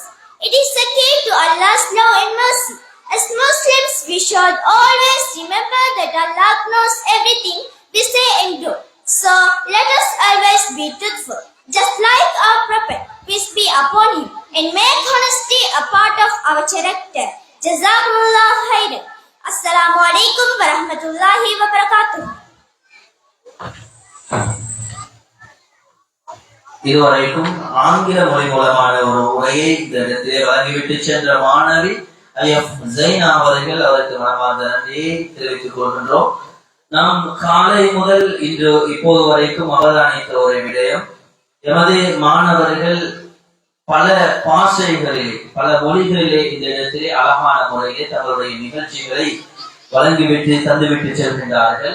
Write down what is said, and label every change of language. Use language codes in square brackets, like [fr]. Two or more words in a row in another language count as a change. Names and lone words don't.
[en] It is a key to Allah's love and mercy. As Muslims, we should always remember that Allah knows everything we say and do. So, let us always be truthful, just like our Prophet, peace be upon him, and make honesty a part of our character. [ar] جزاكم الله خيرا. السلام عليكم ورحمة الله وبركاته. [ta] இதுவரைக்கும் ஆங்கில மொழி மூலமான ஒரு உரையை இந்த இடத்திலே வழங்கிவிட்டு சென்ற மாணவி ஐஎஃப் ஜைனா அவர்கள் அவருக்கு மனமார்ந்த நன்றியை தெரிவித்துக் கொள்கின்றோம். நாம் காலை முதல் இன்று இப்போது வரைக்கும் அவதானித்த ஒரு விடயம், எமது மாணவர்கள் பல பாஷைகளிலே பல மொழிகளிலே இந்த இடத்திலே அழகான முறையிலே தங்களுடைய நிகழ்ச்சிகளை வழங்கிவிட்டு தந்துவிட்டு செல்கின்றார்கள்.